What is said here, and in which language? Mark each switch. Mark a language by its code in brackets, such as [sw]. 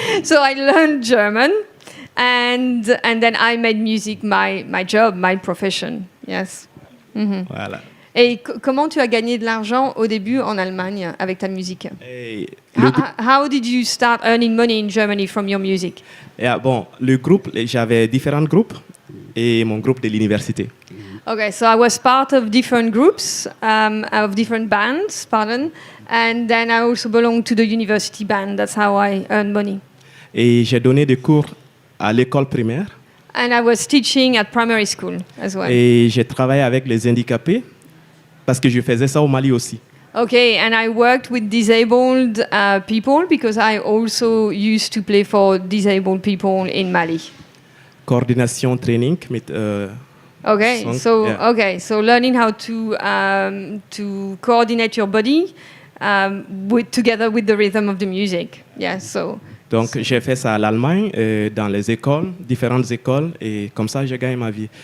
[en] So I learned German, and then I made music my job, my profession. Yes. [fr] Voilà. Et comment tu as gagné de l'argent au début en Allemagne avec ta musique? [en] How did you start earning money in Germany from your music? [fr] Yeah, bon, le groupe, j'avais différents groupes et mon groupe de l'université. [en] Okay, so I was part of different groups, of different bands, and then I also belonged to the university band. That's how I earned money. [fr] Et j'ai donné des cours à l'école primaire. [en] And I was teaching at primary school as well. [fr] Et j'ai travaillé avec les handicapés. Parce que je faisais ça au Mali aussi. [en] Okay, and I worked with disabled people because I also used to play for disabled people in Mali. Coordination training. Okay, so learning how to coordinate your body together with the rhythm of the music. Yeah, so. [fr] Donc j'ai fait ça à l'Allemagne, dans les écoles, différentes écoles, et comme ça j'ai gagné ma vie.